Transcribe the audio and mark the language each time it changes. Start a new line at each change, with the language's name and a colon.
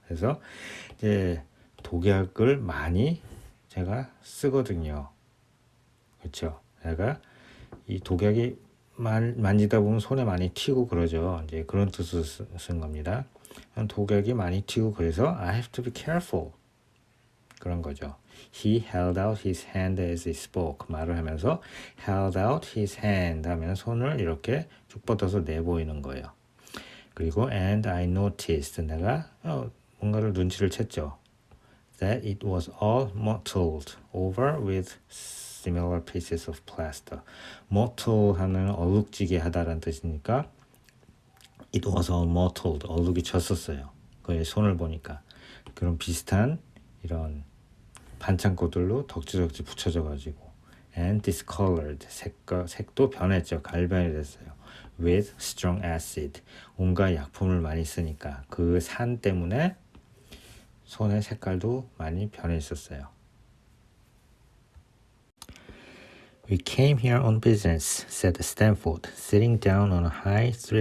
Korean: 그래서 이제 독약을 많이 제가 쓰거든요. 그렇죠? 제가 이 독약이 만지다 보면 손에 많이 튀고 그러죠. 이제 그런 뜻으로 쓴 겁니다. 독약이 많이 튀고 그래서
English: I have to be careful.
Korean: 그런 거죠.
English: He held out his hand as he spoke.
Korean: 말을 하면서
English: held out his hand
Korean: 하면 손을 이렇게 쭉 뻗어서 내보이는 거예요.
English: 그리고 and I noticed.
Korean: 내가 뭔가를 눈치를 챘죠.
English: That it was all mottled over with similar pieces of plaster.
Korean: mottle 하는 얼룩지게 하다라는 뜻이니까
English: it was all mottled.
Korean: 얼룩이 졌었어요. 그의 손을 보니까. 그런 비슷한 이런 반창고들로 덕지덕지 붙여져 가지고
English: and discolored.
Korean: 색도 변했죠. 갈변이 됐어요.
English: with strong acid.
Korean: 온갖 약품을 많이 쓰니까 그 산 때문에 손의 색깔도 많이 변해 있었어요.
English: We came here on business, said Stanford, sitting down on a high